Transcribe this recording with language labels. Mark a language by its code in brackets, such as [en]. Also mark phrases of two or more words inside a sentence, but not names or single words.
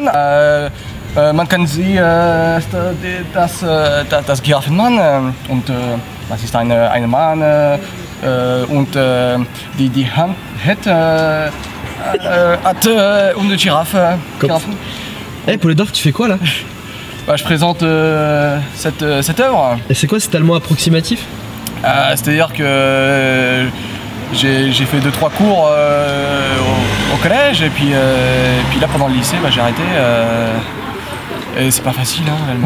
[de] Man kann sie das Giraffenmann und das ist eine Mann und die Hand hat [fr] une Giraffe. Hey Polydor, tu fais quoi là? Bah, je présente cette œuvre. Et c'est quoi cet allemand approximatif? C'est-à-dire que j'ai fait 2-3 cours au collège et puis là pendant le lycée j'ai arrêté et c'est pas facile hein, réellement.